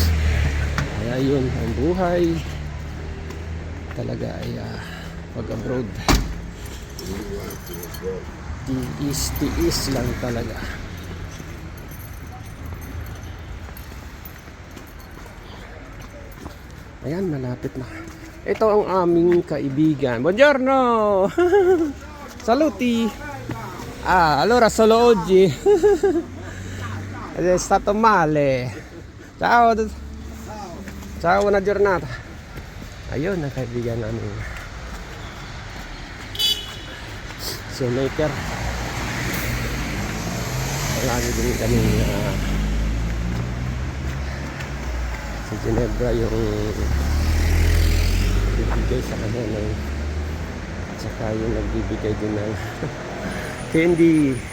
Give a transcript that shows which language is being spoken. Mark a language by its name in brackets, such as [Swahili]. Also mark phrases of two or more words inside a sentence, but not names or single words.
[Filipino] Kaya ayun ang buhay talaga ay pag abroad tiis lang talaga. Ayan, malapit na. Ito ang aming kaibigan. [Italian] Buongiorno! Saluti! Allora solo oggi. È stato male. Ciao! Ciao, buona giornata. [Filipino] Ayun, ang kaibigan namin. Shoemaker. Lagi din kami sa Ginebra yung bibigay sa kanya ng at saka yung nagbibigay din ng candy.